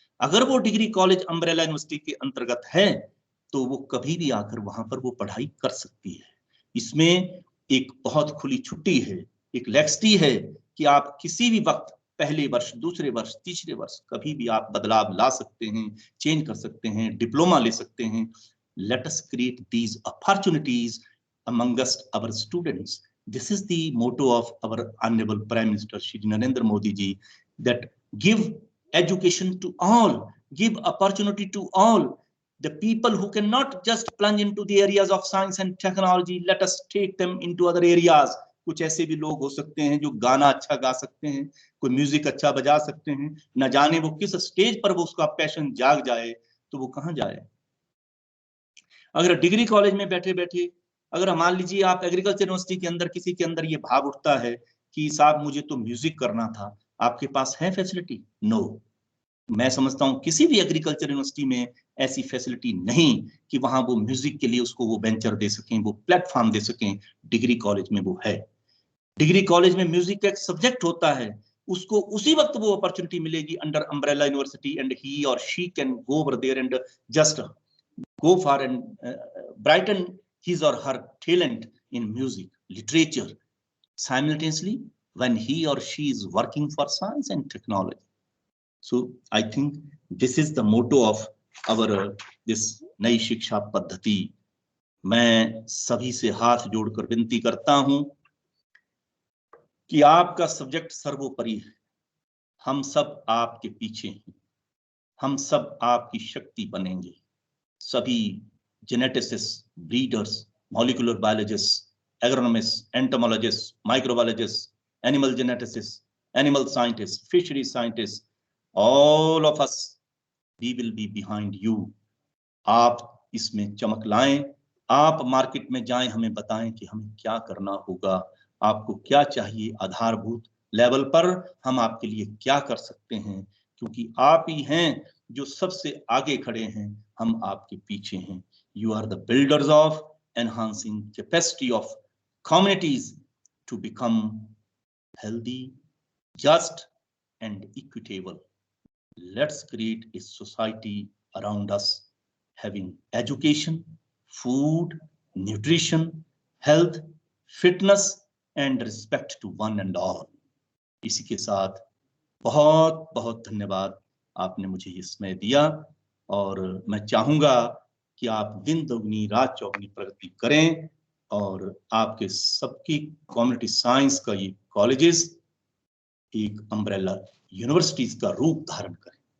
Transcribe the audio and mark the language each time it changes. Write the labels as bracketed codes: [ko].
[hi] अगर वो degree college umbrella university के अंतर्गत है तो वो कभी भी आकर वहां पर वो पढ़ाई कर सकती है। इसमें एक बहुत खुली छुट्टी है, एक लेक्सिटी है कि आप किसी भी वक्त, पहले वर्ष, दूसरे वर्ष, तीसरे वर्ष, कभी भी आप बदलाव ला सकते हैं, चेंज कर सकते हैं, डिप्लोमा ले सकते हैं। [en] Let us create these opportunities amongst our students. This is the motto of our Honorable Prime Minister Shri Narendra Modi ji, that give education to all, give opportunity to all. The people who cannot just plunge into the areas of science and technology, let us take them into other areas. [hi] कुछ ऐसे भी लोग हो सकते हैं जो गाना अच्छा गा सकते हैं, कोई म्यूजिक अच्छा बजा सकते हैं, न जाने वो किस स्टेज पर वो उसका पैशन जाग जाए तो वो कहाँ जाए। अगर डिग्री कॉलेज में बैठे बैठे अगर मान लीजिए आप एग्रीकल्चर यूनिवर्सिटी के अंदर किसी के अंदर ये भाव उठता है कि साहब मुझे तो म्यूजिक करना था, आपके पास है फैसिलिटी? नो। मैं समझता हूं किसी भी एग्रीकल्चर यूनिवर्सिटी में ऐसी फैसिलिटी नहीं कि वहां वो म्यूजिक के लिए उसको वो वेंचर दे सकें, वो प्लेटफॉर्म दे सकें। डिग्री कॉलेज में वो है। डिग्री कॉलेज में म्यूजिक का एक सब्जेक्ट होता है, उसको उसी वक्त वो अपॉर्चुनिटी मिलेगी [en] Under umbrella university, and he और she can go over there and just go far and brighten his or her talent in music, literature, simultaneously when he or she is working for science and technology. So I think this is the motto of our this [hi] नई शिक्षा पद्धति। मैं सभी से हाथ जोड़कर विनती करता हूं कि आपका सब्जेक्ट सर्वोपरि है, हम सब आपके पीछे हैं, हम सब आपकी शक्ति बनेंगे। [en] सभी geneticists, breeders, molecular biologists, agronomists, entomologists, microbiologists, animal geneticists, animal scientists, fishery scientists, all of us, we will be behind you. [hi] आप इसमें चमक लाएं, आप मार्केट में जाएं, हमें बताएं कि हमें क्या करना होगा, आपको क्या चाहिए, आधारभूत लेवल पर हम आपके लिए क्या कर सकते हैं, क्योंकि आप ही हैं जो सबसे आगे खड़े हैं, हम आपके पीछे हैं। [en] You are the builders of enhancing capacity of communities to become healthy, just and equitable. Let's create a society around us having education, food, nutrition, health, fitness and respect to one and all. [hi] इसी के साथ बहुत बहुत धन्यवाद, आपने मुझे ये समय दिया और मैं चाहूंगा कि आप दिन दोगुनी रात चौगुनी प्रगति करें और आपके सबकी कम्युनिटी साइंस का ये कॉलेजेस एक अम्ब्रेला यूनिवर्सिटीज का रूप धारण करें।